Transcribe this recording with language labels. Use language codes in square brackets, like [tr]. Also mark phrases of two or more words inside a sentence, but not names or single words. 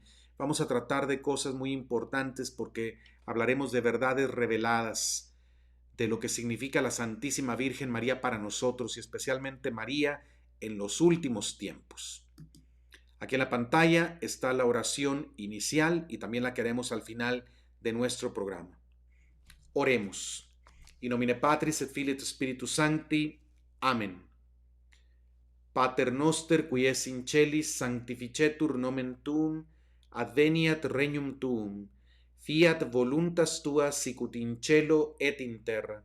[es] Vamos a tratar de cosas muy importantes porque hablaremos de verdades reveladas, de lo que significa la Santísima Virgen María para nosotros y especialmente María en los últimos tiempos. Aquí en la pantalla está la oración inicial y también la que haremos al final de nuestro programa. Oremos. [la] In nomine Patris et Filii et Spiritus Sancti. Amen. Pater noster, qui es in celis, sanctificetur nomen tuum, adveniat regnum tuum, fiat voluntas tua sicut in cielo et in terra.